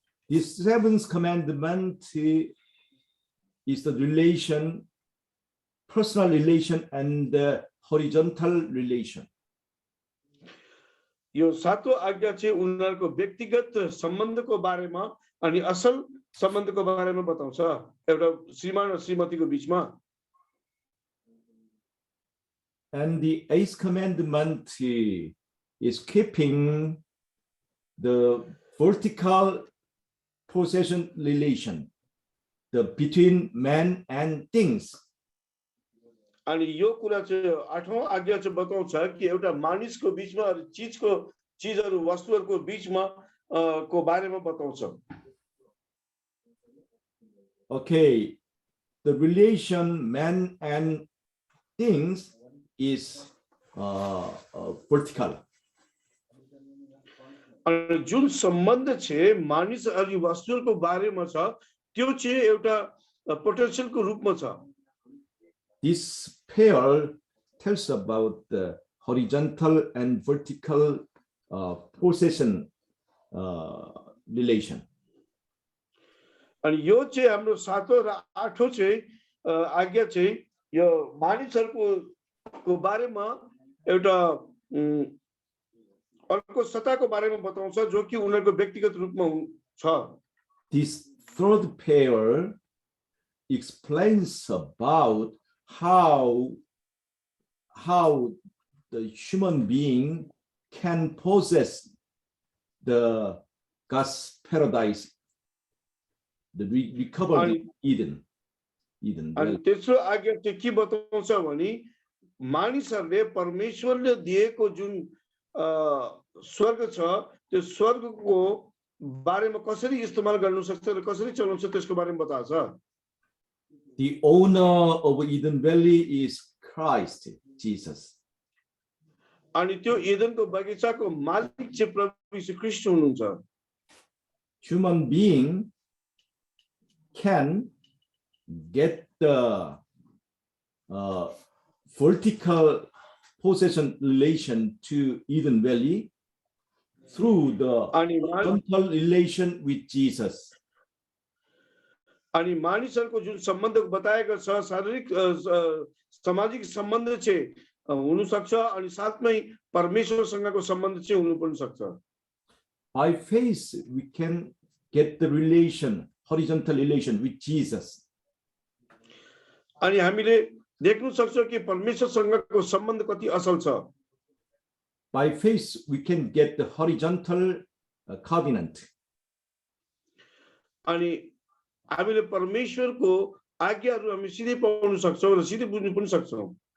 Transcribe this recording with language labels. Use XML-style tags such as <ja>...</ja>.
<en>This seventh commandment is the relation, personal relation and the horizontal relation.</en> <ne>यो सातौं आज्ञा चाहिँ उनीहरूको व्यक्तिगत सम्बन्धको बारेमा अनि असल सम्बन्धको बारेमा बताउँछ एउटा श्रीमान र श्रीमतीको बीचमा।</ne> <en>And the eighth commandment is keeping the vertical possession relation, the between man and things.</en> <ne>अनि यो कुरा चाहिँ आठौं आज्ञा चाहिँ बताउँछ कि एउटा मानिसको बीचमा र चीजहरु वस्तुहरुको बीचमा को बारेमा बताउँछ।</ne> <en>Okay, the relation man and things is vertical.</en> <ne>अनि जुन सम्बन्ध चाहिँ मानिस अनि वस्तुहरुको बारेमा छ त्यो चाहिँ एउटा पोटेन्शियलको रूपमा छ।</ne> <en>This pair tells about the horizontal and vertical possession relation.</en> <ne>अनि यो चाहिँ हाम्रो सातौं र आठौं चाहिँ आज्ञा चाहिँ यो मानिसहरुको बारेमा एउटा अर्को सत्ताको बारेमा बताउँछ जो कि उनीहरुको व्यक्तिगत रूपमा छ।</ne> <en>This third pair explains about how the human being can possess the God's paradise, the recovered Eden.</en> <ne>अनि तेस्रो आज्ञा चाहिँ के बताउँछ भने मानिसहरुले परमेश्वरले दिएको जुन स्वर्ग छ त्यो स्वर्गको बारेमा कसरी इस्तेमाल गर्न सक्छ र कसरी चलाउन सक्छ त्यसको बारेमा बताउँछ।</ne> <en>The owner of Eden Valley is Christ Jesus.</en> <ne>अनि त्यो एदनको बगैँचाको मालिक चाहिँ प्रभु यीशु ख्रीष्ट हुनुहुन्छ।</ne> <en>Human being can get the vertical possession relation to Eden Valley through the</en> <ne>अनि</ne> <en>horizontal relation with Jesus.</en> <ne>अनि मानिसहरूको जुन सम्बन्ध बताएको छ शारीरिक सामाजिक सम्बन्ध चाहिँ हुन सक्छ अनि साथमै परमेश्वरसँगको सम्बन्ध चाहिँ हुनु पनि सक्छ।</ne> <en>By faith, we can get the relation, horizontal relation with Jesus.</en> <ne>अनि हामीले देख्न सक्छौं कि परमेश्वरसँगको सम्बन्ध कति असल छ।</ne> <en>By faith, we can get the horizontal covenant.</en> <ne>अनि हामीले परमेश्वरको आज्ञाहरू हामी सिधै पाउन सक्छौं र सिधै बुझ्न पनि सक्छौं।</ne>